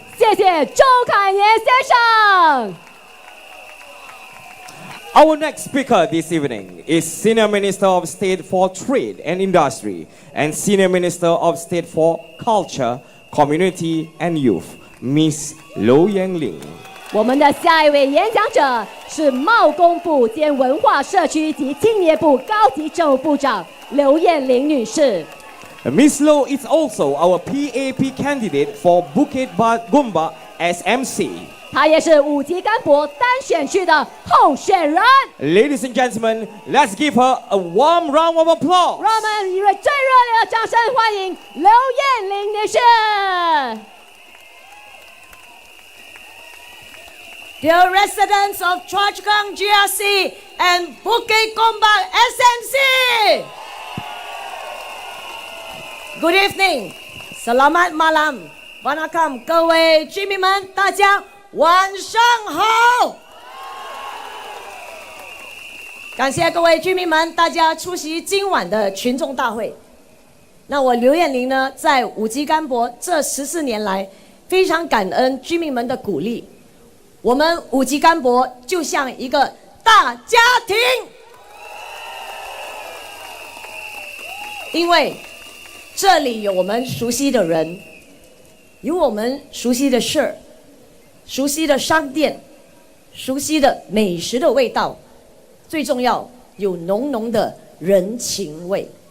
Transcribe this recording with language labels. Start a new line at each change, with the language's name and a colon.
Chinese: 谢谢周凯年先生。
English: Our next speaker this evening is Senior Minister of State for Trade and Industry and Senior Minister of State for Culture, Community and Youth, Miss Low Yang Ling.
Chinese: 我们的下一位演讲者是贸工部兼文化社区及青年部高级政务部长刘艳玲女士。
English: Miss Low is also our PAP candidate for Bukit Gombak SMC.
Chinese: 她也是五级干博单选区的候选人。
English: Ladies and gentlemen, let's give her a warm round of applause.
Chinese: 让我们以最热烈的掌声欢迎刘艳玲女士。
English: Dear residents of Choa Chu Kang GRC and Bukit Gombak SMC, Good evening,
Malay: Selamat malam,
English: Wanakam,
Chinese: 各位居民们，大家晚上好。感谢各位居民们，大家出席今晚的群众大会。那我刘艳玲呢，在五级干博这14年来，非常感恩居民们的鼓励。我们五级干博就像一个大家庭，因为这里有我们熟悉的人，有我们熟悉的事儿，熟悉的商店，熟悉的美食的味道，最重要有浓浓的人情味。